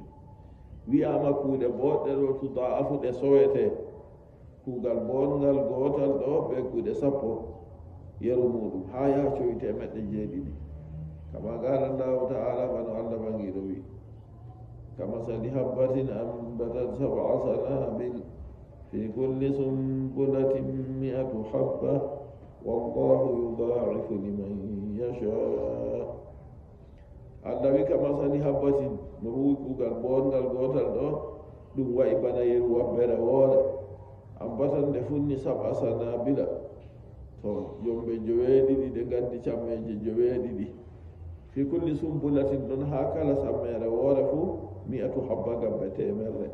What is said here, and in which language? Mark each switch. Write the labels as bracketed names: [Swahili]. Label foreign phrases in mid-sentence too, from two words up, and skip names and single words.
[Fula] wi'ama kuuɗe boɗɗe ɗo tudaifu ɗe sowete, kuugal bongal gotal ɗo ɓe kuuɗe 10 yeru muɗum ha yaha coyte meɗɗe 7. [Arabic] كما قال الله تعالى, [Fula] bano allah bangiɗo wi, [Arabic] كمثل حبة أنبتت 7 سنابل في كل سنبلة 100 حبة والله يضاعف لمن يشاء. [Fula] allah wi [Arabic] كمثل حبة, [Fula] no huwi kuugal bongal gotal ɗo ɗum wayi bana yeru wabbere woore. ambatan nde funni 7 sanabila, to jombe 9 ɗe gandi cammeje 9. [Arabic] في كل سنبلة, [Fula] ɗon ha kala sammere woore fu 100 habba gabbe temerre.